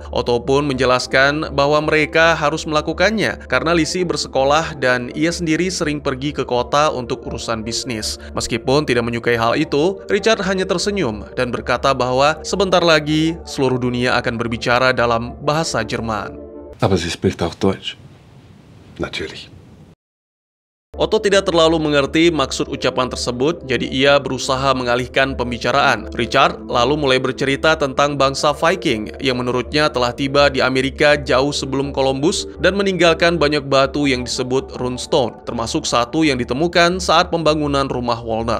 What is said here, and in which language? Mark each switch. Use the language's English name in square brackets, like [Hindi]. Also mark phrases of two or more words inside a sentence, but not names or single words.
[Indonesian] Otto pun menjelaskan bahwa mereka harus melakukannya karena Lizzie bersekolah dan ia sendiri sering pergi ke kota untuk urusan bisnis. Meskipun tidak menyukai hal itu, Richard hanya tersenyum dan berkata bahwa sebentar lagi seluruh dunia akan berbicara dalam bahasa Jerman. [German] Aber sie spricht auch Deutsch. Natürlich. [Indonesian] Otto tidak terlalu mengerti maksud ucapan tersebut, jadi ia berusaha mengalihkan pembicaraan. Richard lalu mulai bercerita tentang bangsa Viking yang menurutnya telah tiba di Amerika jauh sebelum Columbus dan meninggalkan banyak batu yang disebut runestone, termasuk satu yang ditemukan saat pembangunan rumah Wollner.